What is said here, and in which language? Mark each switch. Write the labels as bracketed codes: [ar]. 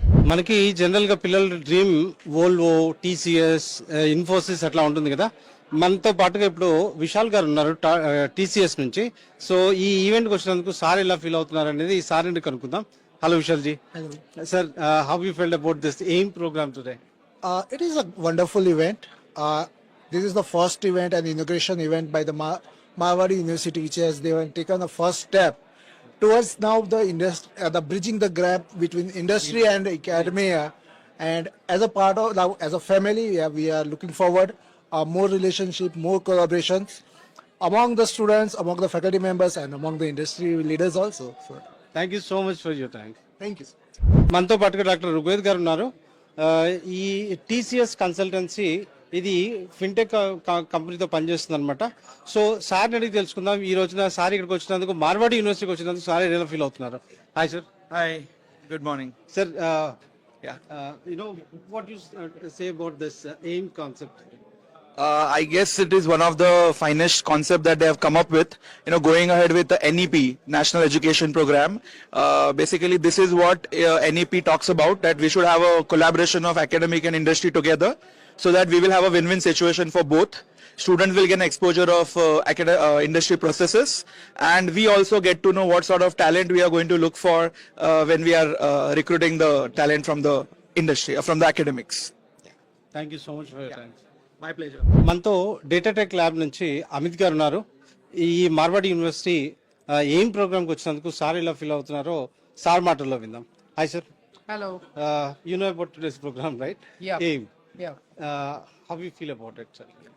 [te] మనకి జనరల్ గా పిల్లల డ్రీమ్ వోల్వో, టీసీఎస్, ఇన్ఫోసిస్ అట్లా ఉంటుంది కదా. మనతో పాటుగా ఇప్పుడు విశాల్ గారు ఉన్నారు టీసీఎస్ నుంచి. సో ఈ ఈవెంట్ కి వచ్చినందుకు సార్ ఎలా ఫీల్ అవుతున్నారు అనేది ఈ సార్ నుండి కనుక్కుందాం. Hello Vishal G. [en] Sir, how you felt about this AIM program today? It is a wonderful event. This is the first event and inauguration event by the Marwadi University, which has they have taken the first step towards now the bridging the gap between industry and academia. And as a part of now, as a family, we are looking forward more relationship, more collaborations among the students, among the faculty members, and among the industry leaders also. So, thank you so much for your time. thank you. [te] మనతో పాటుగా doctor Rugved గారు ఉన్నారు. ఈ TCS consultancy ఇది fintech కంపెనీతో పనిచేస్తుంది అనమాట. So sir అడిగి తెలుసుకుందాం. ఈ రోజున సార్ ఇక్కడికి వచ్చినందుకు, మార్వాడి యూనివర్సిటీకి వచ్చినందుకు సార్ ఎలా ఫీల్ అవుతున్నారు? [en] Hi sir. Hi, good morning. Sir, Yeah. what you say about this AIM concept? I guess it is one of the finest concept that they have come up with, going ahead with the NEP, National Education Program. Basically, this is what NEP talks about, that we should have a collaboration of academic and industry together so that we will have a win-win situation for both. Students will get exposure of industry processes, and we also get to know what sort of talent we are going to look for when we are recruiting the talent from the industry, from the academics. Thank you so much for your time. My pleasure. [te] మనతో data tech lab నుంచి అమిత్ గారు ఉన్నారు. ఈ Marwadi university aim ప్రోగ్రామ్కి వచ్చినందుకు sir ఎలా feel అవుతున్నారో sir మాటల్లో విందాం. [en] Hi sir. Hello. You know about today's program, right? Yeah. AIM. Yeah. How do you feel about it, sir?